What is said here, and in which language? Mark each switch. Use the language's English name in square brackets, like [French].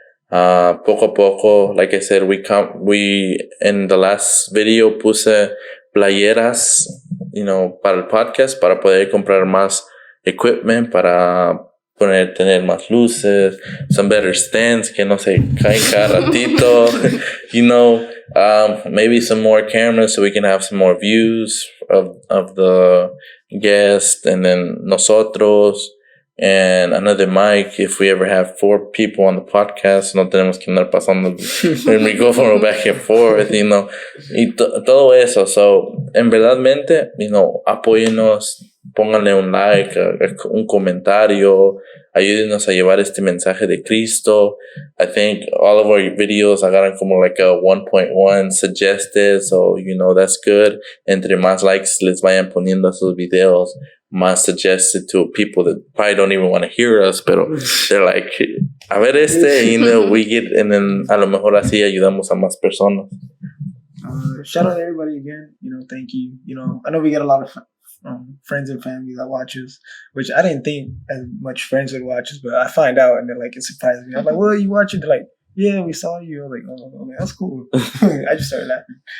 [English] Poco a poco, like I said, we in the last video [Spanish] puse playeras, para el podcast, para poder comprar más [English] equipment, [Spanish] para tener más luces, [English] some better stands [Spanish] que no se caen cada ratito, [English] maybe some more cameras so we can have some more views of the guest and then [Spanish] nosotros. [English] And another mic if we ever have 4 people on the podcast. [Spanish] No tenemos que andar pasando el micrófono [English] back and forth, [Spanish] y todo eso. So, en verdadmente, apóyennos, pónganle un like, un comentario, ayúdenos a llevar este mensaje de Cristo. [English] I think all of our videos [Spanish] agarran como a [English] 1.1 suggested, so, that's good. [Spanish] Entre más likes les vayan poniendo a sus videos, más [English] suggested to people that probably don't even want to hear us, [Spanish] pero [English] they're like, [Spanish] a ver [English] we get, and then [Spanish] a lo mejor así ayudamos a más personas. [English] Shout out to everybody again, thank you. I know we get a lot of friends and family that watch us, which I didn't think as much friends would watch us, but I find out and they're like, it surprised me. I'm like, well, you watch it? They're like, yeah, we saw you. I'm like, oh, that's cool. I just started laughing.